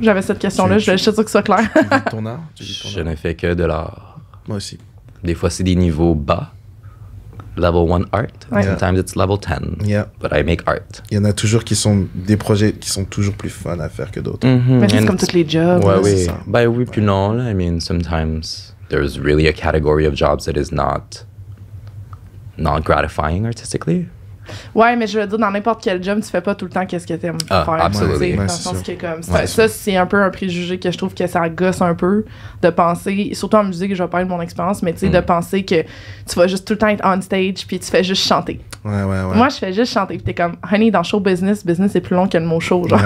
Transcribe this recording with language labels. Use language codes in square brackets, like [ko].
[fr] J'avais cette question-là. Je suis sûr que ce soit clair. Tu vis ton art? Je ne fais que de l'art. Moi aussi. Des fois, c'est des niveaux bas. [en] Level 1 art. Sometimes it's level 10. Yeah. But I make art. [fr] Il y en a toujours qui sont des projets qui sont toujours plus fun à faire que d'autres. Mais c'est comme tous les jobs. Ouais, oui. Ben oui, puis non. [en] Là, I mean, sometimes there's really a category of jobs that is not gratifying artistically. [fr] Ouais, mais je veux dire, dans n'importe quel job, tu fais pas tout le temps qu'est-ce que t'aimes faire. Absolument. Dans le sens que comme ça, c'est un peu un préjugé que je trouve que ça gosse un peu de penser, surtout en musique, je vais parler de mon expérience, mais tu sais, de penser que tu vas juste tout le temps être on stage puis tu fais juste chanter. Ouais. Moi, je fais juste chanter puis t'es comme, honey, dans show business est plus long que le mot show, genre.